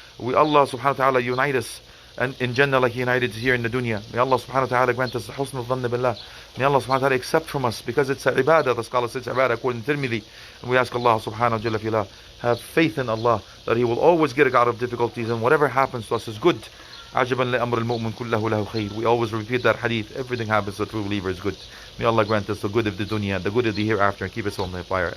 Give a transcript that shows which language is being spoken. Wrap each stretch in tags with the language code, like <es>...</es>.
<en>We, Allah subhanahu wa ta'ala, unite us and in Jannah like He united here in the dunya. May Allah subhanahu wa ta'ala grant us the husn al-dhann billah. May Allah subhanahu wa ta'ala accept from us, because it's a ibadah. The scholar says ibadah according to Tirmidhi. And we ask Allah subhanahu wa ta'ala, have faith in Allah that He will always get us out of difficulties, and whatever happens to us is good.</en> <ar>عجبا لأمر المؤمن كله له خير.</ar> <en>We always repeat that hadith. Everything happens to a true believer is good. May Allah grant us the good of the dunya, the good of the hereafter, and keep us from the fire.</en>